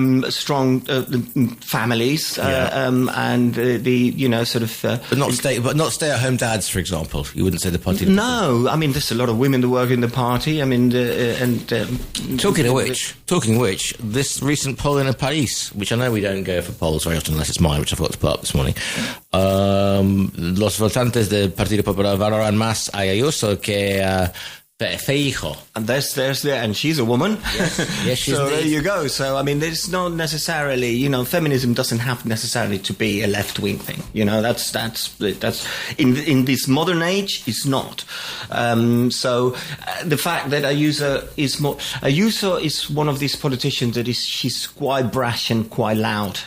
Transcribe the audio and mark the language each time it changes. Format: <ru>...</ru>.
<en>strong families, and sort of. But not stay-at-home dads, for example. You wouldn't say the party. No, I mean, there's a lot of women that work in the party. I mean, talking of which, this recent poll in Paris, which I know we don't go for polls very often unless it's mine, which I forgot to put up this morning.</en> <es>Los votantes del Partido Popular valoran más a Ayuso que Feijóo.</es> <en>And and she's a woman. Yes, she's so there you go. So, I mean, there's not necessarily, feminism doesn't have necessarily to be a left-wing thing. That's in this modern age, it's not. So the fact that Ayuso is one of these politicians she's quite brash and quite loud.</en>